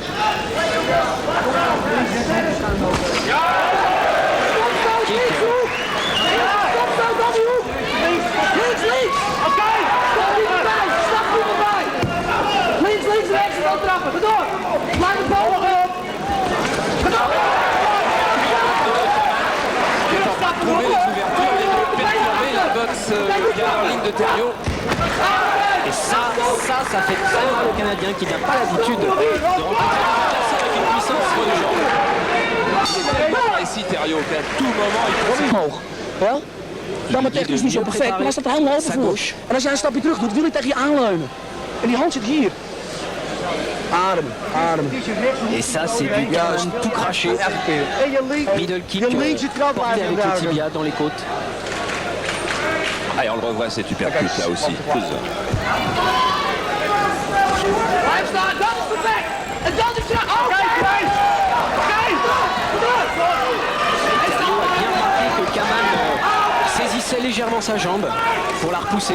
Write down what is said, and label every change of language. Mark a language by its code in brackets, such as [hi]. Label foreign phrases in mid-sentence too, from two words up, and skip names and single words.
[fr] Trouver les ouvertures et de perturber la boxe bien en ligne de Thériault. Et ça fait très mal au Canadien qui n'a pas l'habitude de rencontrer avec une puissance sur les jambes. Il est tellement précis Thériault qu'à tout moment il peut [nl] Omhoog. Ja? Dan maar technisch niet zo perfect, maar hij staat er helemaal open voor. En als jij een stapje terug doet, wil hij tegen je aanleunen. En die hand zit hier. Ademen, ademen. [fr] Et ça, c'est du Kaman tout craché. [en] Middle kick [fr] porté avec le tibia dans les côtes. Ah, et on le revoit cet uppercut là aussi. Thériault a bien remarqué que Kaman saisissait légèrement sa jambe pour la repousser.